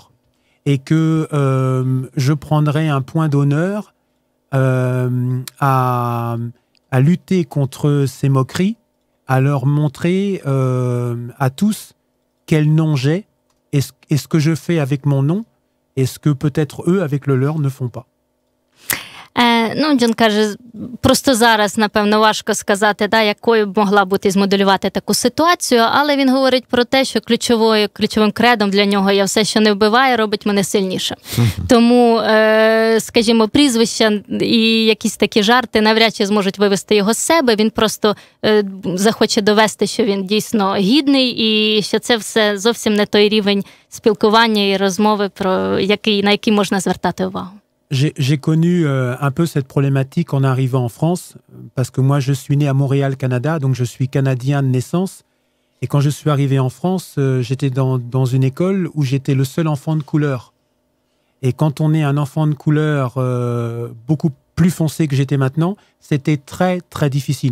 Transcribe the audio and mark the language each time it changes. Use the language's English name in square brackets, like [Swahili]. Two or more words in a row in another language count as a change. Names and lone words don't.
[French] Et que je prendrai un point d'honneur à lutter contre ces moqueries, à leur montrer à tous quel nom j'ai et ce que je fais avec mon nom et ce que peut-être eux avec le leur ne font pas. [Ukrainian] Джон каже, просто зараз, напевно, важко сказати, якою б могла бути змоделювати таку ситуацію, але він говорить про те, що ключовим кредом для нього є все, що не вбиває, робить мене сильніше. Тому, скажімо, прізвища і якісь такі жарти навряд чи зможуть вивести його з себе, він просто захоче довести, що він дійсно гідний і що це все зовсім не той рівень спілкування і розмови, на який можна звертати увагу. [French] J'ai connu un peu cette problématique en arrivant en France, parce que moi je suis né à Montréal, Canada, donc je suis canadien de naissance. Et quand je suis arrivé en France, j'étais dans une école où j'étais le seul enfant de couleur. Et quand on est un enfant de couleur beaucoup plus foncé que j'étais maintenant, c'était très très difficile.